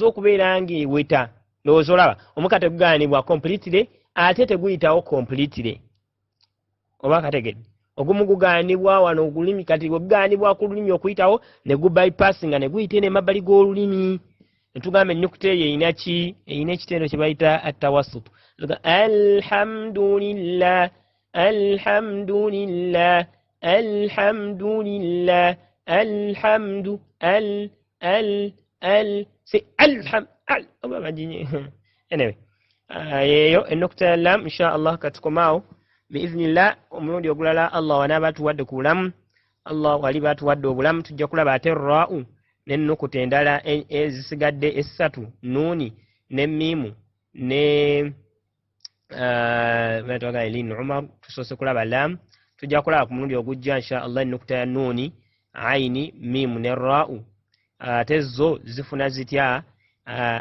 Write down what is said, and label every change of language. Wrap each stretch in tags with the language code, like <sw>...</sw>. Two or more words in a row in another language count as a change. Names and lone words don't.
<lg>okubeera ng'eweta ndowooza olaba omukka tegugaanibwa completely ate teguyitawo completely oba kategedde ogumu gugaanibwa wano ogulimi kati gugaanibwa ku lulimi okuyitawo ne gubypassinga ne guyita eno emabbali g'olulimi netugamba ennyukuta eyo erina ki erina ekitendo kye bayita attawasut</lg> <ar>الحمد لله الحمد لله الحمد لله الحمد</ar> <lg>si anyway yeyo ennukuta ya lam</lg> <ar>إن شاء الله</ar> <lg>katukomaawo biiznillah omulundi ogulala allah wanaaba atuwadde ku bulamu allah wali baatuwadde obulamu tujja kulaba ate ra'u n'ennukuta endala ezisigadde essatu nuuni ne miimu ne batwaga elin umar tusoose kulaba lam tujja kulaba ku mulundi ogujja</lg> <ar>إن شاء الله</ar> <lg>ennukuta ya nuuni aini miimu ne ra'u ate zo zifuna zitya</lg>